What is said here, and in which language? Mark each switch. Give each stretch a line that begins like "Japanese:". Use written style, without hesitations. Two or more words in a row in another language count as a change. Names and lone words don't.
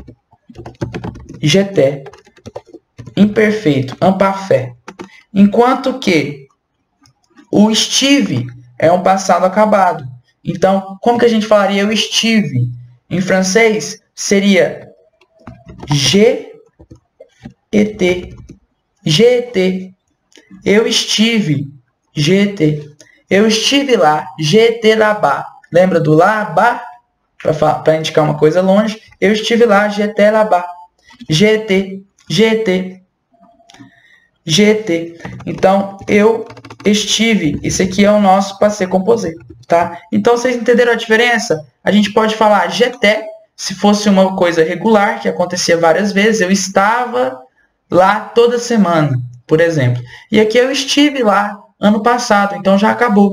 French: J'étais.
Portuguese: Imperfeito, imparfait. Enquanto que o estive é um passado acabado. Então, como que a gente falaria eu estive? Em francês, seria
French: j'ai été. J'ai été.
Portuguese: Eu estive.
French: J'ai été.
Portuguese: Eu estive lá.
French: J'ai été là-bas.
Portuguese: Lembra do là-bas? Para indicar uma coisa longe. Eu estive lá.
French: J'ai été là-bas. J'ai été. J'ai été. J'ai été.
Portuguese: Então, eu estive. Isso aqui é o nosso
French: passé composé.
Portuguese: Tá? Então, vocês entenderam a diferença? A gente pode falar j'étais, se fosse uma coisa regular, que acontecia várias vezes. Eu estava lá toda semana, por exemplo. E aqui eu estive lá ano passado, então já acabou.